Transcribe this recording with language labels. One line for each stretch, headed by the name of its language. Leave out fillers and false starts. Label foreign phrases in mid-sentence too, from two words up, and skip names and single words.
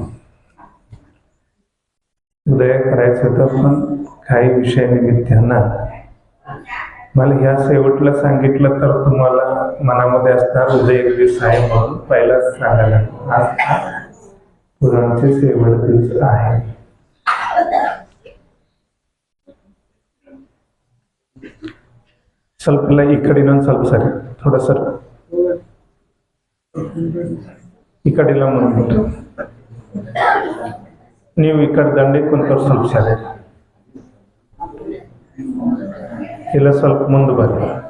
Marathi: उदय करायचं होतं पण काही विषयानिमित्तानं मला ह्या शेवटला सांगितलं तर तुम्हाला मनामध्ये असणार उद्या एक दिवस आहे म्हणून पहिलाच सांगायला. आज पुराणचे शेवट दिवस आहे.
Kannada: ಸ್ವಲ್ಪ ಈ ಕಡೆ ಇನ್ನೊಂದು ಸ್ವಲ್ಪ ಸರಿ,
Marathi: थोडा सर
Kannada: ಈ ಕಡೆ ಎಲ್ಲ ಮುಂದ್ಬಿಟ್ಟು ನೀವು ಈ ಕಡೆ ದಂಡಿಗೆ ಕುಂತವ್ರು ಸ್ವಲ್ಪ ಸರಿ, ಇಲ್ಲ ಸ್ವಲ್ಪ ಮುಂದೆ ಬರ್ರಿ.